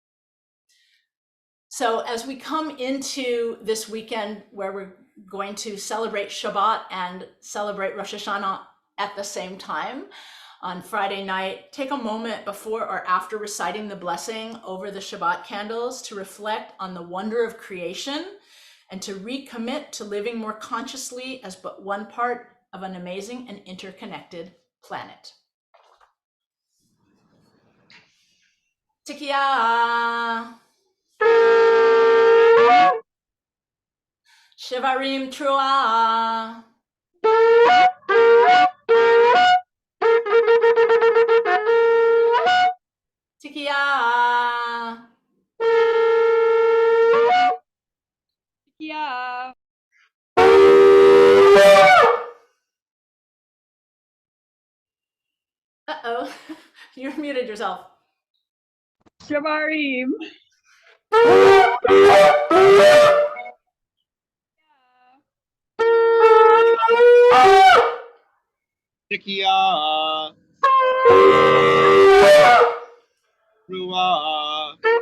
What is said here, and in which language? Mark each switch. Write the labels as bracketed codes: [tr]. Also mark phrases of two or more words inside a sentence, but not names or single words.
[en] So as we come into this weekend where we're going to celebrate Shabbat and celebrate Rosh Hashanah at the same time, on Friday night, take a moment before or after reciting the blessing over the Shabbat candles to reflect on the wonder of creation and to recommit to living more consciously as but one part of an amazing and interconnected planet. [he] Tikiya. שברים תרועה. Tikiya. Tikiya. [en] Uh-oh, you muted yourself. [he] Shavarim. Tikiya. Ruah.